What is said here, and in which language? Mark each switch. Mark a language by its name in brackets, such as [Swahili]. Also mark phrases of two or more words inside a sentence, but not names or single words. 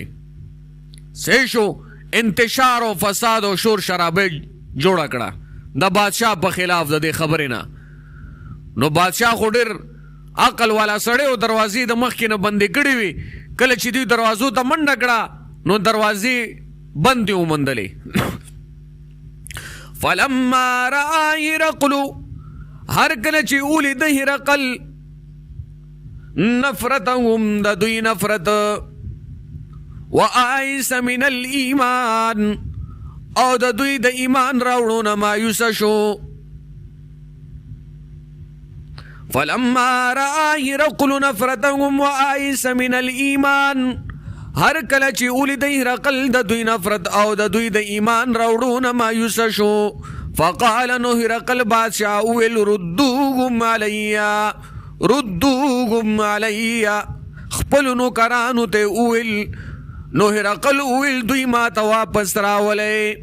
[Pashto] څه شو انتشار او فساد او شور شرابه جوړه کړه د بادشاہ په خلاف د دې خبرې نه. نو بادشاہ خو ډېر عقل والا سړی او دروازې د مخکې نه بندې کړې وي. کله چې دوی دروازو ته منډه کړه نو دروازې بندې وموندلې. [Arabic] فلما رأى هرقل [Pashto] هر کله چې ولید هرقل نفرتهم د دوی نفرت [Arabic] وآیس من الایمان [Pashto] او د دوی د ایمان راوړو نه مایوسه شو. [Arabic] فلما رأى هرقل نفرتهم وآیس من الایمان [Pashto] هر کله چې ولید هرقل د دوی نفرت او د دوی د ایمان راوړو نه مایوسه شو. فقال نو هرقل بادشاہ ویل [Arabic] ردوهم علی [Pashto] خپل نوکرانو ته ویل نو هرقل ویل دوی ما ته واپس راولئ.